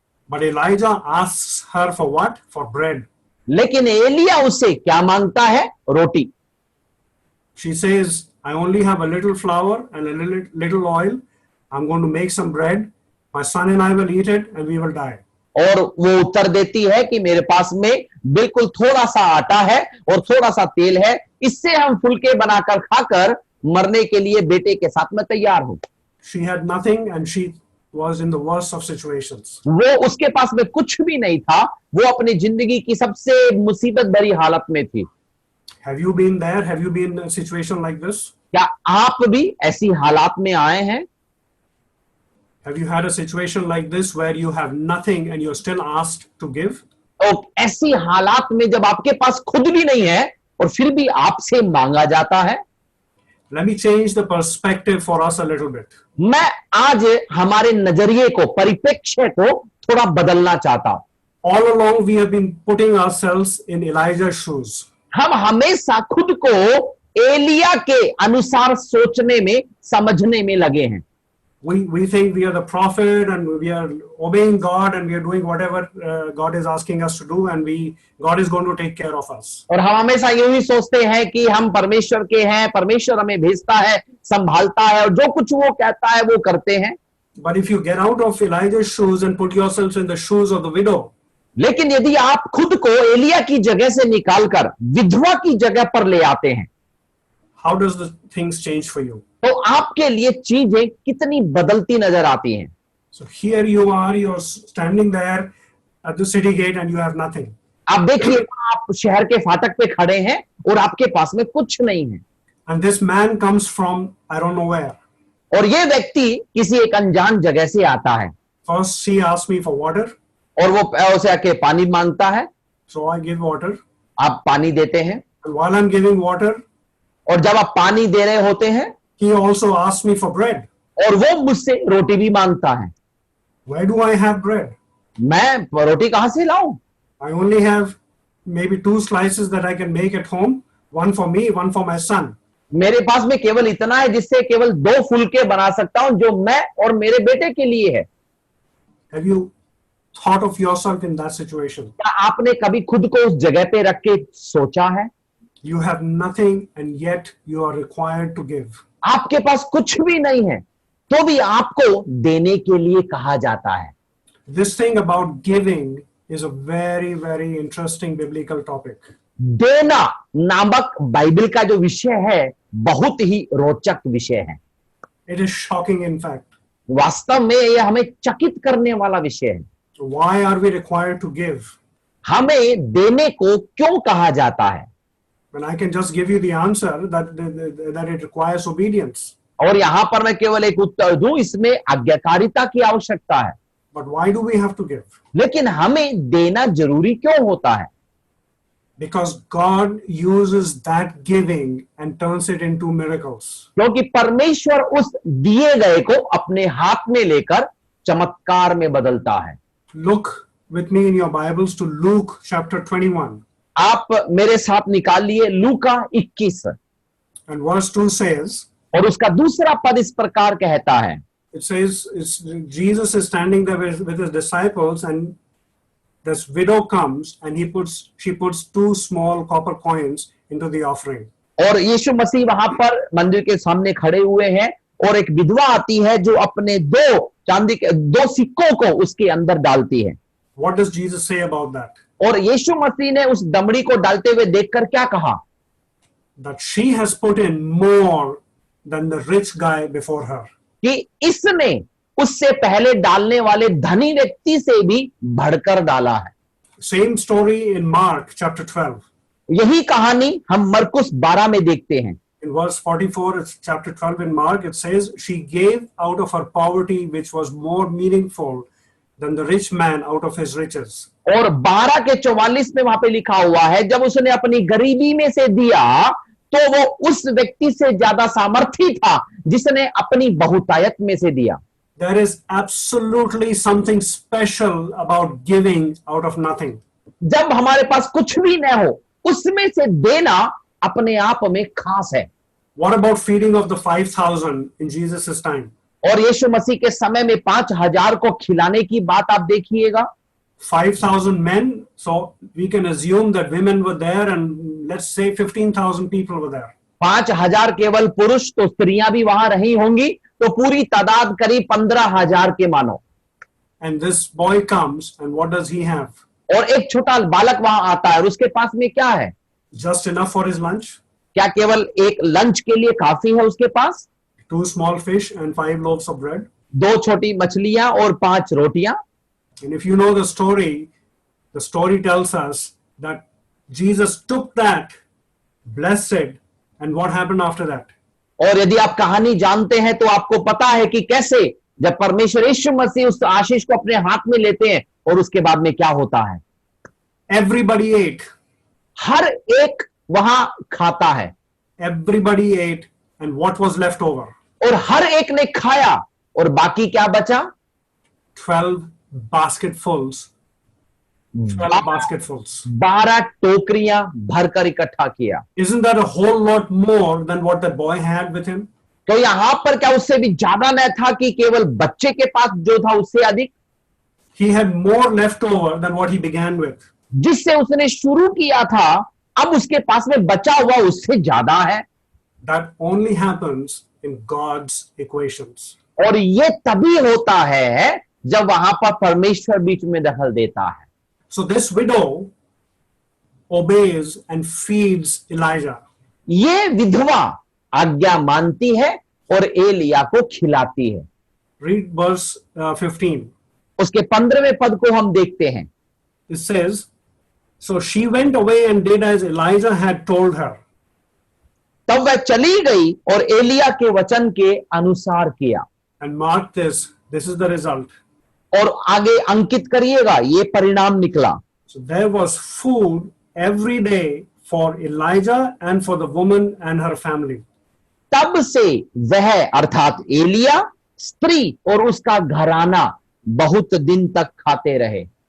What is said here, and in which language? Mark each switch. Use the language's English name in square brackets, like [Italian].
[English] But Elijah asks her for what? For bread. [Hindi] लेकिन एलिया उससे क्या मांगता है? रोटी। [English] She says, I only have a little flour and a little oil. I'm going to make some bread. My son and I will eat it and we will die. [Hindi] और वो उत्तर देती है कि मेरे पास में बिल्कुल थोड़ा सा आटा है और थोड़ा सा तेल है, इससे हम फुलके बनाकर खाकर मरने के लिए बेटे के साथ में तैयार हूं। [English] She had nothing and she was in the worst of situations. [Hindi] वो उसके पास में कुछ भी नहीं था, वो अपनी जिंदगी की सबसे मुसीबत भरी हालत में थी। [English] Have you been there? Have you been in a situation like this? [Hindi] क्या आप भी ऐसी हालात में आए हैं? [English] Have you had a situation like this where you have nothing and you're still asked to give? [Hindi] और ऐसी हालात में जब आपके पास खुद भी नहीं है और फिर भी आपसे मांगा जाता है। [English] Let me change the perspective for us a little bit. [Hindi] मैं आज हमारे नजरिए को, परिप्रेक्ष्य को थोड़ा बदलना चाहता हूं। [English] All along we have been putting ourselves in Elijah's shoes. [Hindi] हम हमेशा खुद को एलिया के अनुसार सोचने में, समझने में लगे हैं। [English] we think we are the prophet and we are obeying God and we are doing whatever God is asking us to do, and God is going to take care of us. [Hindi] और हम हमेशा यूं ही सोचते हैं कि हम परमेश्वर के हैं, परमेश्वर हमें भेजता है, संभालता है, और जो कुछ वो कहता है वो करते हैं। [English] But if you get out of Elijah's shoes and put yourselves in the shoes of the widow, [Hindi] लेकिन यदि आप खुद को एलिया की जगह से निकालकर विधवा की जगह पर ले आते हैं, [English] how does the things change for you? [Hindi] तो आपके लिए चीजें कितनी बदलती नजर आती हैं। [English] So here you are, you're standing there at the city gate and you have nothing. [Hindi] आप देखिए, आप शहर के फाटक पे खड़े हैं और आपके पास में कुछ नहीं है, [English] And this man comes from I don't know where. [Hindi] और ये व्यक्ति किसी एक अनजान जगह से आता है, [English] First he asked me for water, [Hindi] और वो उसे आके पानी मांगता है, [English] so I give water. [Hindi] आप पानी देते हैं, [English] And while I'm giving water, [Hindi] और जब आप पानी दे रहे होते हैं, [English] he also asked me for bread. [Hindi] और वो मुझसे रोटी भी मांगता है। [English] Where do I have bread? [Hindi] मैं रोटी कहां से लाऊं? [English] I only have maybe 2 slices that I can make at home, one for me, one for my son. [Hindi] मेरे पास में केवल इतना है जिससे केवल 2 फुलके बना सकता हूं, जो मैं और मेरे बेटे के लिए है। [English] Have you thought of yourself in that situation? [Hindi] क्या आपने कभी खुद को उस जगह पे रख के सोचा है? [English] You have nothing and yet you are required to give. [Hindi] आपके पास कुछ भी नहीं है, तो भी आपको देने के लिए कहा जाता है। [English] This thing about giving is a very, very interesting biblical topic. [Hindi] देना नामक बाइबल का जो विषय है, बहुत ही रोचक विषय है। [English] It is shocking, in fact. [Hindi] वास्तव में यह हमें चकित करने वाला विषय है। [English] So why are we required to give? [Hindi] हमें देने को क्यों कहा जाता है? [English] When I can just give you the answer that it requires obedience. [Hindi] और यहां पर मैं केवल एक उत्तर दूं, इसमें आज्ञाकारिता की आवश्यकता है। [English] But why do we have to give? [Hindi] लेकिन हमें देना जरूरी क्यों होता है? [English] Because God uses that giving and turns it into miracles. [Hindi] क्योंकि परमेश्वर उस दिए गए को अपने हाथ में लेकर चमत्कार में बदलता है। [English] Look with me in your Bibles to Luke chapter 21. [Hindi] आप मेरे साथ निकाल लिए लूका 21, [English] And verse 2 says, [Hindi] और उसका दूसरा पद इस प्रकार कहता है। [English] it says, Jesus is standing there with his disciples, and this widow comes and she puts 2 small copper coins into the offering. [Hindi] और यीशु मसीह वहां पर मंदिर के सामने खड़े हुए हैं, और एक विधवा आती है जो अपने 2 चांदी के 2 सिक्कों को उसके अंदर डालती है। [English] What does Jesus say about that? [Hindi] और यीशु मसीह ने उस दमड़ी को डालते हुए देखकर क्या कहा? [English] That she has put in more than the rich guy before her. [Hindi] कि इसने उससे पहले डालने वाले धनी व्यक्ति से भी बढ़कर डाला है। [English] Same story in Mark chapter 12. [Hindi] यही कहानी हम मरकुस 12 में देखते हैं। [English] In verse 44, it's chapter 12 in Mark, it says, she gave out of her poverty, which was more meaningful than the rich man out of his riches. [Hindi] और 12 के 44 में वहां पे लिखा हुआ है, जब उसने अपनी गरीबी में से दिया तो वो उस व्यक्ति से ज्यादा सामर्थी था जिसने अपनी बहुतायत में से दिया। [English] There is absolutely something special about giving out of nothing. [Hindi] जब हमारे पास कुछ भी न हो, उसमें से देना अपने आप में खास है। [English] What about feeding of the 5,000 in Jesus' time? [Hindi] और यीशु मसीह के समय में 5,000 को खिलाने की बात आप देखिएगा। [English] 5,000 men, so we can assume that women were there, and let's say 15,000 people were there. [Hindi] 5,000 केवल पुरुष, तो स्त्रियां भी वहां रही होंगी, तो पूरी तादाद करीब 15,000 के मानो। [English] And this boy comes, and what does he have? [Hindi] और एक छोटा बालक वहां आता है, और उसके पास में क्या है? [English] Just enough for his lunch? [Hindi] क्या केवल एक लंच के लिए काफी है उसके पास? [English] 2 small fish and 5 loaves of bread. [Hindi] 2 छोटी मछलियां और 5 रोटियां। [English] And if you know the story tells us that Jesus took that, blessed it, and what happened after that? [Hindi] और यदि आप कहानी जानते हैं तो आपको पता है कि कैसे जब परमेश्वर यीशु मसीह उस आशीष को अपने हाथ में लेते हैं और उसके बाद में क्या होता है। [English] Everybody ate. [Hindi] हर एक वहां खाता है। [English] Everybody ate, and what was left over? [Hindi] और हर एक ने खाया, और बाकी क्या बचा? [English] 12 basketfuls. 12 basketfuls. [Hindi] 12 टोकरियां भरकर इकट्ठा किया। [English] Isn't that a whole lot more than what the boy had with him? [Hindi] तो यहां पर क्या उससे भी ज्यादा न था कि केवल बच्चे के पास जो था उससे अधिक? [English] He had more left over than what he began with. [Hindi] जिससे उसने शुरू किया था अब उसके पास में बचा हुआ उससे ज्यादा है। [English] That only happens in God's equations. [Hindi] और ये तभी होता है जब वहां पर परमेश्वर बीच में दखल देता है। [English] So this widow obeys and feeds Elijah. [Hindi] ये विधवा आज्ञा मानती है और एलिया को खिलाती है। [English] Read verse 15. [Hindi] उसके 15वें पद को हम देखते हैं। [English] It says, so she went away and did as Elijah had told her. [Hindi] तब वह चली गई और एलिया के वचन के अनुसार किया। [English] And mark this, this is the result. [Hindi] और आगे अंकित करिएगा, ये परिणाम निकला। [English] So there was food every day for Elijah and for the woman and her family. [Hindi] तब से वह अर्थात एलिया, स्त्री और उसका घराना बहुत दिन तक खाते रहे।